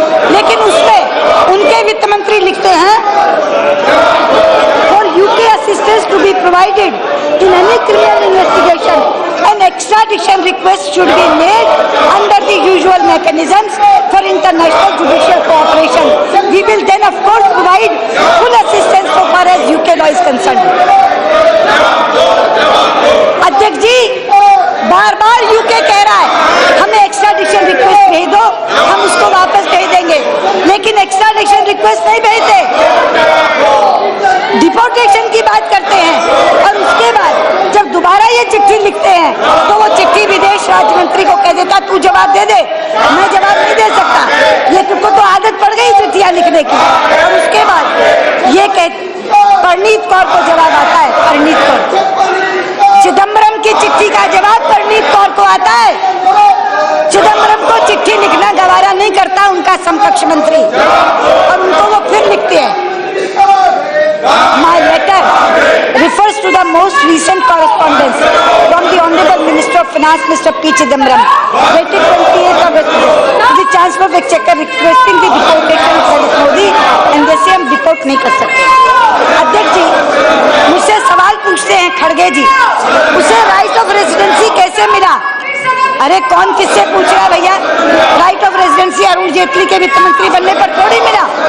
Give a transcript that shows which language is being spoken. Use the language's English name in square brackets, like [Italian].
[Hindi] लेकिन उसमें उनके वित्त मंत्री लिखते हैं [English] For UK assistance to be provided in any criminal investigation an extradition request should be made under the usual mechanisms for international judicial cooperation. We will then of course provide full assistance so far as UK law is concerned. [Hindi] अध्यक्ष जी बार UK कह रहा है हमें extradition request भेज दो, हम उसको वापस भेज देंगे, लेकिन एक्स्ट्राडिशन रिक्वेस्ट नहीं भेजते, डिपोर्टेशन की बात करते हैं। और उसके बाद जब दोबारा ये चिट्ठी लिखते हैं तो वो चिट्ठी विदेश राज्य मंत्री को कह देता तू जवाब दे दे, मैं जवाब नहीं दे सकता, ये तुमको तो आदत पड़ गई चिट्ठियां लिखने की। और उसके बाद ये परनीत कौर को जवाब आता है, परनीत कौर चिदम्बरम की चिट्ठी का जवाब परनीत कौर को आता है। चिदम्बरम को चिट्ठी लिखना गवारा नहीं करता उनका समकक्ष मंत्री, और उनको वो फिर लिखते हैं [English] My letter refers to the most recent correspondence from the Honorable Minister of Finance, Mr. P. Chidambaram, dated 28th August to the Chancellor of Exchequer requesting the deportation of Mr. Modi, and [Hindi] जैसे हम deport नहीं कर सकते। अध्यक्ष जी मुझसे सवाल पूछते हैं खड़गे जी, उसे राइट ऑफ रेजिडेंसी कैसे मिला? अरे कौन किससे पूछ रहा है भैया? Right of residency Arun Jaitley के वित्त मंत्री बनने पर थोड़ी मिला।